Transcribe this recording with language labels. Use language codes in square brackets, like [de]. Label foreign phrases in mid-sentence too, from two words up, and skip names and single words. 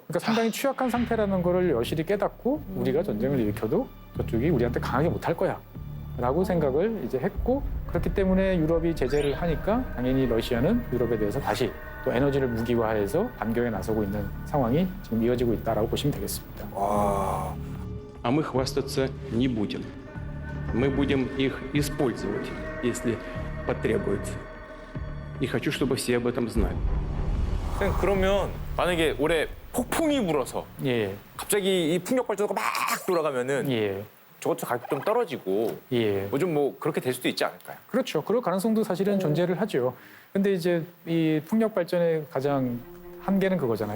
[ko] 그러니까 상당히 취약한 상태라는 거를 여실히 깨닫고 우리가 전쟁을 일으켜도 저쪽이 우리한테 강하게 못할 거야. 라고 생각을 이제 했고 그렇기 때문에 유럽이 제재를 하니까 당연히 러시아는 유럽에 대해서 다시 또 에너지를 무기화해서 반격에 나서고 있는 상황이 지금 이어지고 있다라고 보시면 되겠습니다. 와. [ru] а мы хвастаться не будем. Мы будем их использовать, если потребуется. И хочу, чтобы все об этом знали. [ko] 선생님, 그러면 만약에 올해 폭풍이 불어서 예, 갑자기 이 풍력 발전소가 막 돌아가면은 예, 저것도 가격 좀 떨어지고 예. 요즘 뭐 그렇게 될 수도 있지 않을까요? 그렇죠. 그럴 가능성도 사실은 존재를 하죠. 근데 이제 이 풍력 발전의 가장 한계는 그거잖아요.